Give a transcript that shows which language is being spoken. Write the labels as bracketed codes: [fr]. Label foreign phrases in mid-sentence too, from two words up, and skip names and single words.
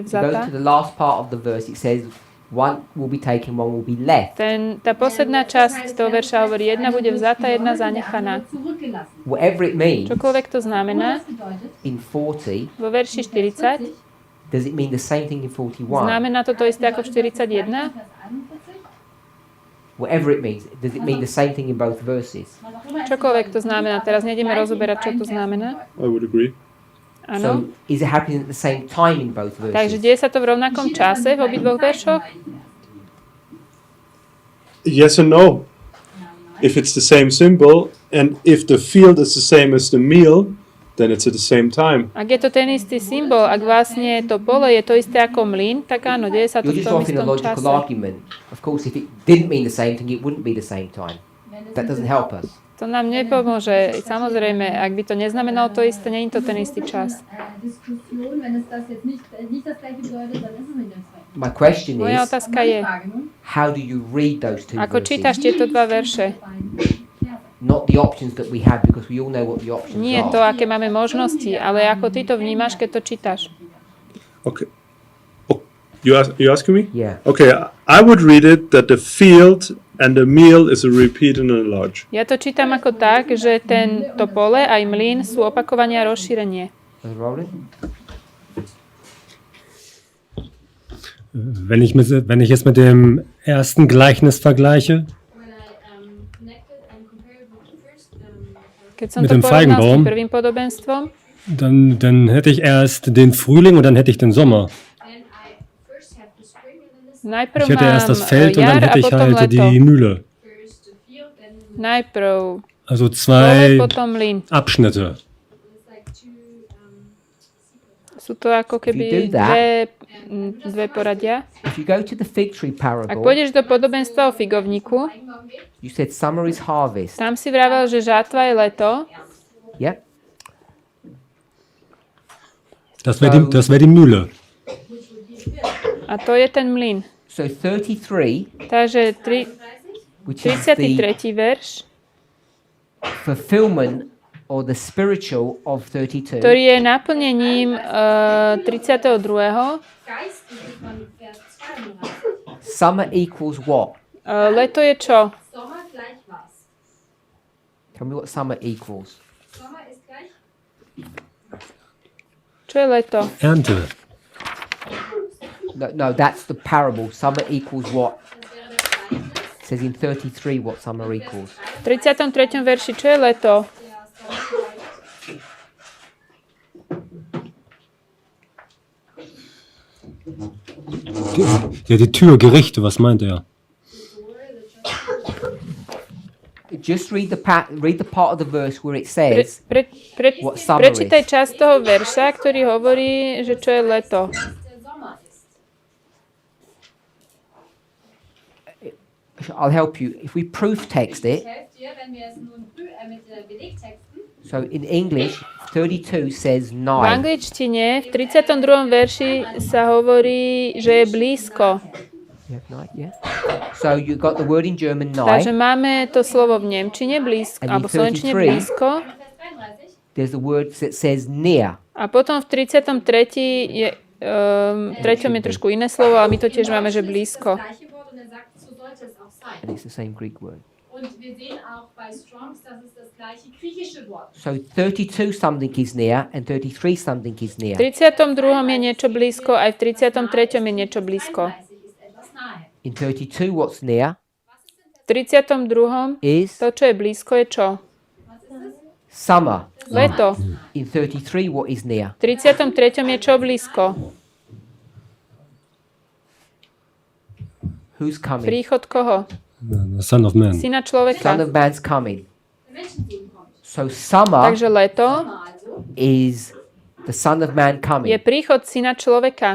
[en] Go [sk] vzatá. [en] to the last part of the verse. It says one will be taken, one will be left. [sk] Tá posledná časť toho verša hovorí, jedna bude vzatá, jedna zanechaná. [de] zurückgelassen. [en] Whatever it means, [sk] Čokoľvek to znamená, [de] Das bedeutet, [en] in 40, [sk] vo verši 40 [en] does it mean the same thing in 41? [sk] znamená to isté ako v 41. [de] Vers 41, [en] Whatever it means, does it mean the same thing in both verses? [de] was auch immer es [sk] Čokoľvek to [de] bedeutet. [sk] znamená. Teraz nejdeme rozoberať, čo to znamená. [en] I would agree. [sk] Áno. [en] So is it happening at the same time in both [sk] Takže [en] verses? [sk] deje sa to v rovnakom čase v obidvoch veršoch? [en] Yes and no. If it's the same symbol and if the field is the same as the meal, then it's at the same time. [sk] Ak je to ten istý symbol, ak vlastne to pole je to isté ako mlyn, tak áno, deje sa to [en] You're [sk] v [en] just [sk] tom [en] offering a [sk] istom [en] logical [sk] čase. [en] argument. Of course, if it didn't mean the same thing, it wouldn't be the same time. That doesn't help us. [sk] To nám nepomôže. Samozrejme, ak by to neznamenalo to isté, nie je to ten istý čas. [de] Diskussion, wenn es das jetzt nicht das gleiche bedeutet, dann ist es nicht das gleiche. [en] My question [sk] Moja [en] is, [sk] otázka je, [de] Frage nun, [en] how do you read those two [sk] ako čítaš [en] verses? [sk] tieto dva verše? [en] Not the options that we have, because we all know what the options [sk] Nie to, [en] are. [sk] aké máme možnosti, ale ako ty to vnímaš, keď to čítaš. [en] Okay. Oh, you asking me? Yeah. Okay, I would read it that the field and the meal is a repeat and a enlarge. [sk] Ja to čítam ako tak, že to pole aj mlyn sú opakovanie a rozšírenie. [en] Roland? [de] Wenn ich es mit dem ersten Gleichnis vergleiche, [en] when I connected and compared with the first [sk] Keď som [de] Mit [sk] to [de] dem [sk] porovnal s tým [de] Feigenbaum? [sk] prvým podobenstvom, [de] dann hätte ich erst den Frühling und dann hätte ich den Sommer. [en] then I first have the spring and then the [sk] najprv [de] Ich hätte [sk] mám [de] erst das Feld und dann [sk] jar a [de] hätte ich [sk] potom [de] halt [sk] leto. [de] die Mühle. [en] first the field, then [sk] Najprv [de] Also [sk] pole, [de] zwei [sk] potom mlyn. [de] Abschnitte. [en] it's like two [sk] Sú to ako [en] If you [sk] keby [en] do that- [sk] dve poradia. [en] If you go to the fig tree [sk] Ak [en] parable, [sk] pôjdeš do podobenstva o figovníku, [en] you said summer is harvest. [sk] tam si vravel, že žatva je leto. [en] Yeah? [de] Das wäre die Mühle. [sk] A to je ten mlyn. [en] So 33, [sk] Takže [en] which is the [sk] 33. verš, [en] fulfillment or the spiritual of 32, [sk] ktorý je naplnením 32. [de] geistlich von Vers 32. [en] Summer equals what? [sk] Leto je čo? [de] Sommer gleich was? [en] Tell me what summer equals. [de] Sommer ist gleich [sk] Čo je leto? [de] Ernte. [en] No, that's the parable. Summer equals what? [de] das wäre das Gleichnis. [en] It says in 33 what summer equals. [sk] V 33. verši, čo je leto? [de] Der Sommer gleich Ja, die Tür, Gerichte, was meint er? [en] Just read the part of the verse where it says what summer [sk] Prečítaj [en] is. [sk] časť toho verša, ktorý hovorí, že čo je leto. [de] der Sommer ist. [en] I'll help you. If we proof text it, [de] Ich helfe dir, wenn wir es nun mit Belegtexten. [en] so in English, 32 says [sk] V 9. angličtine v 32. verši sa hovorí, že je blízko. [en] Yeah, 9, yeah. So you got the word in German [sk] Takže 9. máme to slovo v nemčine blízko, [en] And in [sk] alebo v slovenčine 33. blízko. [de] Vers 33. [en] There's the word that says near. [sk] A potom v 33. je, treťom je trošku iné slovo, ale my to tiež máme, že blízko. [de] Das gleiche Wort und er sagt, so sollte es auch sein. [en] And it's the same Greek word. [de] Und wir sehen auch bei Strongs, dass es das gleiche griechische Wort. [en] So 32 something is near and 33 something is near. [sk] V 32. je niečo blízko, aj v 33. je niečo blízko. [de] 33 ist etwas nahe. [en] In 32 what's near [sk] V 32. [en] is [sk] to, čo je blízko, je čo? [en] summer. [sk] Leto. [en] In 33 what is near? [sk] V 33. je čo blízko? [en] Who's coming? [sk] Príchod koho? [en] The Son of Man. [sk] Syna [en] Son [sk] človeka. [en] of man's coming. [de] Der Menschensohn kommt. [en] So summer [sk] Takže leto [de] Also, [en] is the Son of Man [sk] je [en] coming. [sk] príchod Syna človeka.